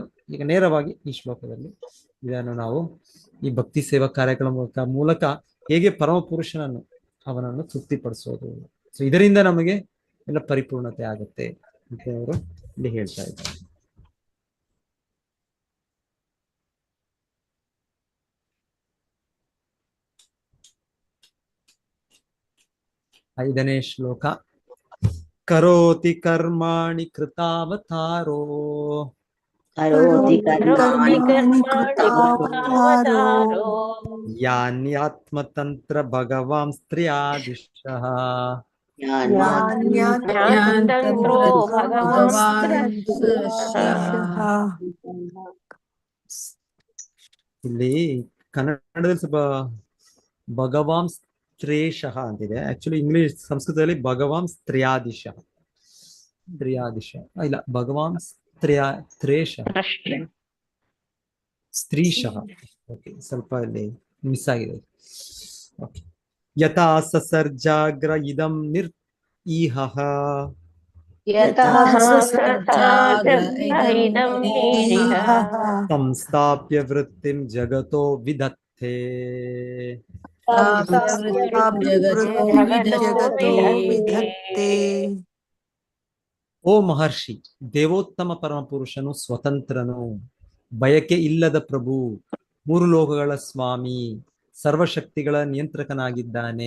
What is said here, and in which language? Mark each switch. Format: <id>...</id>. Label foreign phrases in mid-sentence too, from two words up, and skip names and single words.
<kn>ಈಗ ನೇರವಾಗಿ ಈ ಶ್ಲೋಕದಲ್ಲಿ ಇದನ್ನು ನಾವು ಈ ಭಕ್ತಿ ಸೇವಾ ಕಾರ್ಯಕ್ರಮ ಮೂಲಕ ಹೇಗೆ ಪರಮ ಪುರುಷನನ್ನು ಅವನನ್ನು ತೃಪ್ತಿಪಡಿಸೋದು, ಸೊ ಇದರಿಂದ ನಮಗೆ ಎಲ್ಲ ಪರಿಪೂರ್ಣತೆ ಆಗುತ್ತೆ ಅಂತ ಅವರು ಇಲ್ಲಿ ಹೇಳ್ತಾ ಇದ್ದಾರೆ. ಐದನೇ ಶ್ಲೋಕ.</kn> <sa>ಕರೋತಿ ಕರ್ಮಾಣಿ ಕೃತಾವತಾರೋ ಯಾನ್ಯಾತ್ಮತಂತ್ರ ಭಗವಾನ್ ಸ್ತ್ರೀಯಾದಿಶಃ</sa> <kn>ಇಲ್ಲಿ ಕನ್ನಡದಲ್ಲಿ ಸ್ವಲ್ಪ</kn> <sa>ಭಗವಾನ್ ಸ್ತ್ರೇಶಃ ಅಂತಿದೆ.</sa> <kn>ಆಕ್ಚುಲಿ ಇಂಗ್ಲಿಷ್ ಸಂಸ್ಕೃತದಲ್ಲಿ</kn> <sa>ಭಗವಾನ್ ಸ್ತ್ರೀಯಾದಿಶಃ,</sa> <kn>ಇಲ್ಲ</kn> <sa>ಭಗವಾನ್ ತ್ರೇಶಃ, ಸ್ತ್ರೀಶಃ.</sa> <kn>ಓಕೆ, ಸ್ವಲ್ಪ ಇಲ್ಲಿ ಮಿಸ್ ಆಗಿದೆ. ಓಕೆ.</kn> <sa>ಯಥಾ ಸಸರ್ಜಾಗ್ರ ಇದಂ ನಿರ್ಇಹಃ ಸಂಸ್ಥಾಪ್ಯ ವೃತ್ತಿಂ ಜಗತೋ ವಿದತ್ತೆ.</sa> <kn>ಓ ಮಹರ್ಷಿ, ದೇವೋತ್ತಮ ಪರಮಪುರುಷನು ಸ್ವತಂತ್ರನು, ಬಯಕೆ ಇಲ್ಲದ ಪ್ರಭು, ಮೂರು ಲೋಕಗಳ ಸ್ವಾಮಿ, ಸರ್ವಶಕ್ತಿಗಳ ನಿಯಂತ್ರಕನಾಗಿದ್ದಾನೆ.</kn>